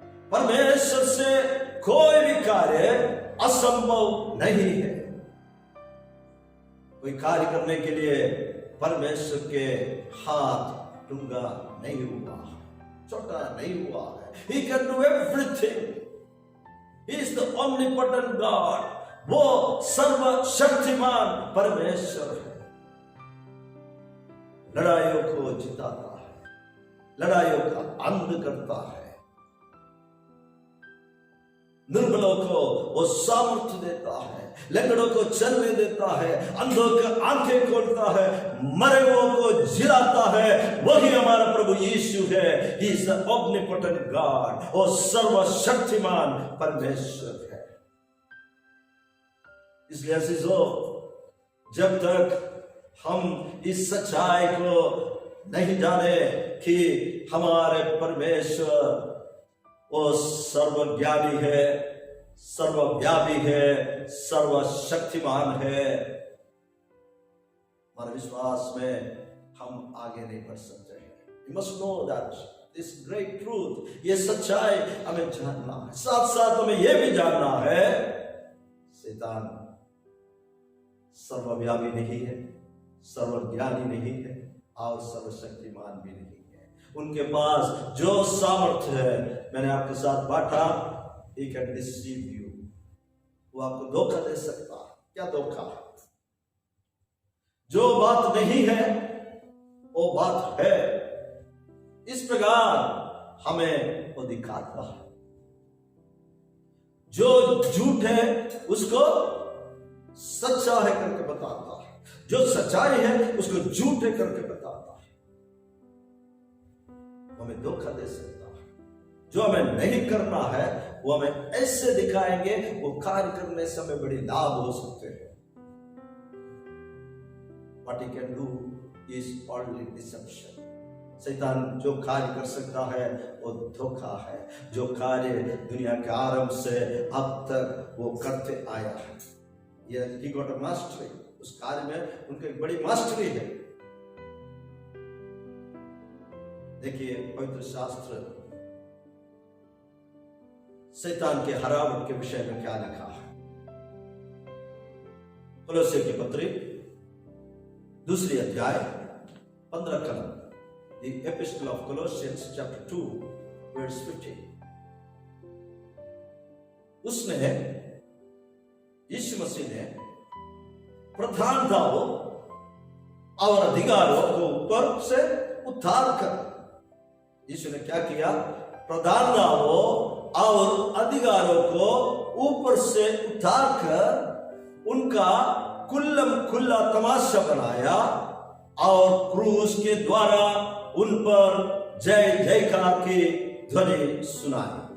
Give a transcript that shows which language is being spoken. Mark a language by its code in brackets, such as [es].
[hi] परमेश्वर से कोई भी कार्य असंभव नहीं है। कोई कार्य करने के लिए परमेश्वर के हाथ डूंगा नहीं हुआ, छोटा नहीं हुआ है। [en] He can do everything। He is the omnipotent God, [hi] वो सर्वशक्तिमान परमेश्वर है। लड़ाइयों को जिताता है, लड़ाइयों का अंत करता है, निर्बलों को वो सामर्थ्य देता है, लंगड़ों को चलने देता है, अंधों की आंखें खोलता है, मरे हुओं को जिलाता है। वही हमारा प्रभु यीशु है। [en] He is the omnipotent God, [hi] वो सर्वशक्तिमान परमेश्वर है। इसलिए अजीजों, जब तक हम इस सच्चाई को नहीं जाने कि हमारे परमेश्वर वो सर्वज्ञानी है, सर्वव्यापी है, सर्वशक्तिमान है, हमारे विश्वास में हम आगे नहीं बढ़ सकते हैं। [en] You must know that this great truth, [hi] ये सच्चाई हमें जानना है। साथ साथ हमें यह भी जानना है शैतान सर्वव्यापी नहीं है, सर्वज्ञानी नहीं है और सर्वशक्तिमान भी नहीं है। उनके पास जो सामर्थ्य है, मैंने आपके साथ बांटा, [en] he can deceive you, [hi] वो आपको धोखा दे सकता है। क्या धोखा? जो बात नहीं है वो बात है, इस प्रकार हमें वो दिखाता है। जो झूठ है उसको सच्चा है करके बताता है, जो सच्चाई है उसको झूठ है करके बताता है। हमें धोखा दे सकता है। जो हमें नहीं करना है वो हमें ऐसे दिखाएंगे, वो कार्य करने से हमें बड़ी लाभ हो सकते हैं। [en] What he can do is only deception. [hi] शैतान जो कार्य कर सकता है वो धोखा है। जो कार्य दुनिया के आरंभ से अब तक वो करते आया है, ये [en] he got a mastery, [hi] उस कार्य में उनकी एक बड़ी मास्टरी है। देखिए पवित्र शास्त्र शैतान के हरावट के विषय में क्या लिखा है। कोलोसे की पत्री 2 अध्याय 15 कलम, [en] The Epistle of Colossians chapter 2 verse 15। [hi] उसने यीशु मसीह ने प्रधानताओं और अधिकारों को ऊपर से उतार कर, यीशु ने क्या किया? प्रधानताओं और अधिकारों को ऊपर से उतार कर उनका कुल्लम खुल्ला तमाशा बनाया और क्रूस के द्वारा उन पर जय जयकार की ध्वनि सुनाई।